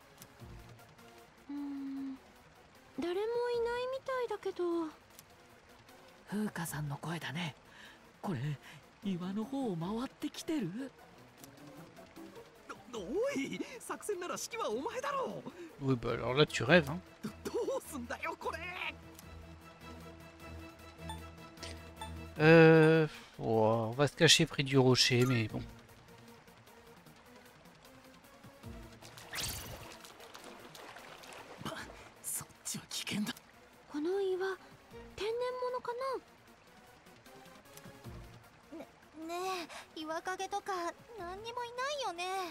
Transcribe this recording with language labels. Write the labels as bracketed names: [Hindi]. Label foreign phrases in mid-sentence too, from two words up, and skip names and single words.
[Japanese] 誰もいないみたいだけど。風花さんの声だね。これ岩の方を回ってきてる。おい、作戦なら指揮はお前だろう。 [French] Oui, bah alors là tu rêves. Hein. [Japanese] どうすんだよこれ。 [French] On va se cacher près du rocher, mais bon. [Japanese] そっちは危険だ。この岩、天然物かな？ねえ、岩陰とか何にもいないよね。